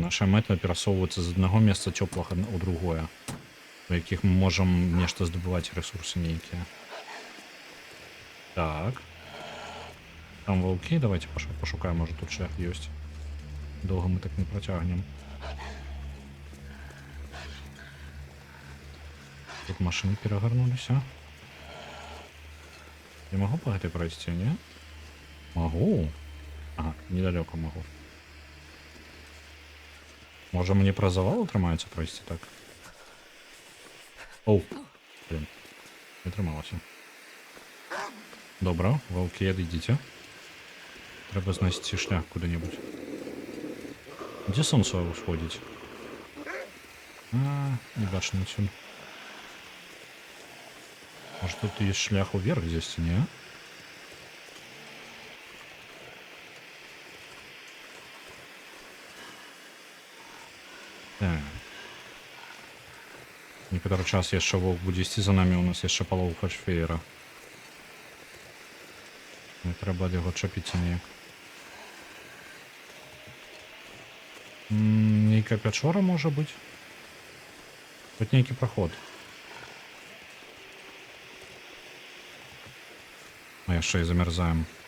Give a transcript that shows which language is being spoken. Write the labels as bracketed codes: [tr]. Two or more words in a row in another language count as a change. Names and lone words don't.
[be] Наша мэта перасоўваецца з аднаго месца цёплага ў другое, у якіх мы можам нешта здабываць, рэсурсы нейкія. Так. Там ваўкі, давайте пашукаем, можа тут шлях ёсць. Доўга мы так не працягнем. [ru] Тут машины перегарнуліся. Я могу по этой пройти, не? Могу. Ага, недалеко могу. Может, мне про завал [be] атрымаецца пройсці так? Оу, блин, не атрымалася. Добра, ваўкі, адыдзіце. Трэба знайсці шлях куды-небудзь. Дзе сонца ўсходзіць? Не бачна адсюль. [ru] Может, тут есть шлях уверх здесь, не? [be] Так. [ru] Некоторый час [be] яшчэ воўк будзе ісці за нами, у нас яшчэ палова фальшфеера. Не трэба ад яго чапіцца неяк. Нейкая пячора можа быць? Тут нейкі праход. А яшчэ і замярзаем.